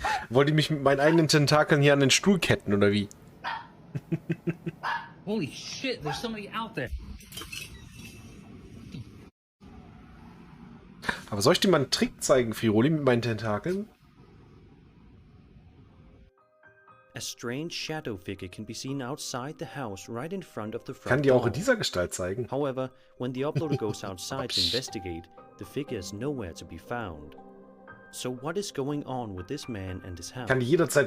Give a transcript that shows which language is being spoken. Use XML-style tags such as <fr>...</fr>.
<de>Wollt ihr mich mit meinen eigenen Tentakeln hier an den Stuhl ketten, oder wie?</de> <en>Holy shit, there's somebody out there.</en> <de>Aber soll ich dir mal einen Trick zeigen, Firoli, mit meinen Tentakeln?</de> <en>A strange shadow figure can be seen outside the house right in front of the front</en> <de>Kann die auch in</de> <en>door.</en> <de>dieser Gestalt zeigen?</de> <en>However, when the uploader goes outside to investigate, the figure is nowhere to be found. So what is going on with this man and his house?</en> <de>Kann die jederzeit</de>